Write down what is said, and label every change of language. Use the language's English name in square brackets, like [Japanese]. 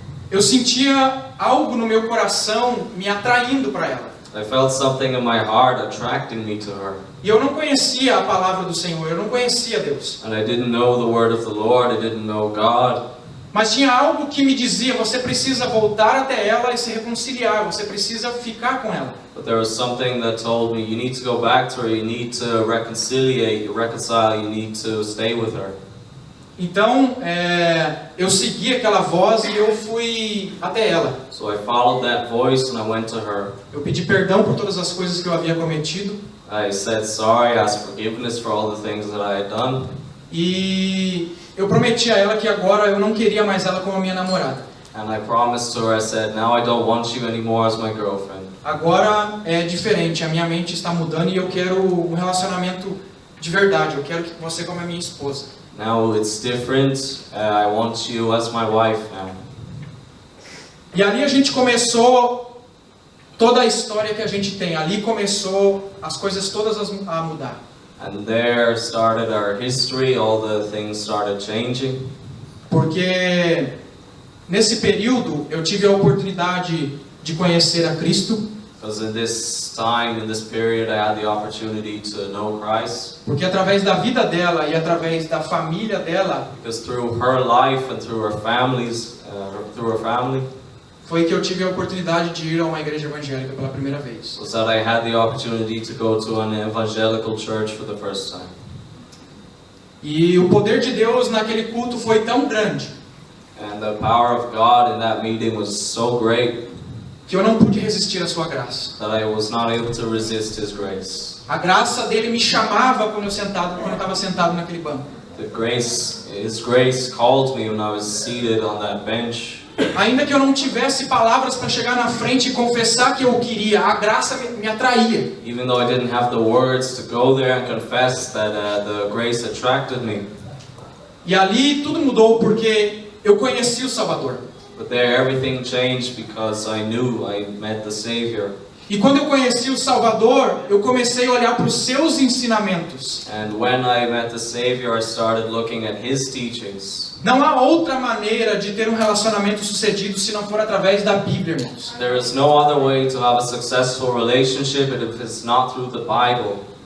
[Portuguese] Eu sentia algo no meu coração me atraindo para ela. [English] I felt something in my heart attracting me to her. [Portuguese] E eu não conhecia a palavra do Senhor, eu não conhecia Deus. [English] And I didn't know the word of the Lord, I didn't know God. [Portuguese] Mas tinha algo que me dizia, você precisa voltar até ela e se reconciliar, você precisa ficar com ela. [English] But there was something that told me, you need to go back to her, you need to reconcile, you need to stay with her. [Portuguese] Então, eu segui aquela voz e eu fui até ela. [English] So I followed that voice and I went to her. [Portuguese] Eu pedi perdão por todas as coisas que eu havia cometido. [English] I said sorry, asked forgiveness for all the things that I had done. [Portuguese] E eu prometi a ela que agora eu não queria mais ela como a minha namorada. [English] And I promised to her, I said, now I don't want you anymore as my girlfriend. [Portuguese] Agora é diferente, a minha mente está mudando e eu quero um relacionamento de verdade. Eu quero que você como a minha esposa. [English] Now it's different. I want you as my wife now. [Portuguese] E ali a gente começou toda a história que a gente tem. Ali começou as coisas todas a mudar. [English] And there started our history. All the things started changing. [Portuguese] Porque nesse período eu tive a oportunidade de conhecer a Cristo. [English] Because in this time, in this period, I had the opportunity to know Christ. [Portuguese] Porque através da vida dela e através da família dela, [English] Because through her life and through her families, through her family, [Portuguese] foi que eu tive a oportunidade de ir a uma igreja evangélica pela primeira vez. [English] was that I had the opportunity to go to an evangelical church for the first time. [Portuguese] E o poder de Deus naquele culto foi tão grande [English] And the power of God in that meeting was so great [Portuguese] que eu não pude resistir à sua graça. [English] that I was not able to resist His grace. [Portuguese] A graça dele me chamava quando eu estava sentado naquele banco. [English] His grace called me when I was seated on that bench. [Portuguese] Ainda que eu não tivesse palavras para chegar na frente e confessar que eu queria, a graça me atraía. [English] Even though I didn't have the words to go there and confess that the grace attracted me. [Portuguese] E ali tudo mudou porque eu conheci o Salvador. [English] But there everything changed because I knew I met the Savior. [Portuguese] E quando eu conheci o Salvador, eu comecei a olhar para os seus ensinamentos. [English] And when I met the Savior, I started looking at His teachings. [Portuguese] Não há outra maneira de ter um relacionamento sucedido se não for através da Bíblia, irmãos. [English] There is no other way to have a successful relationship if it's not through the Bible.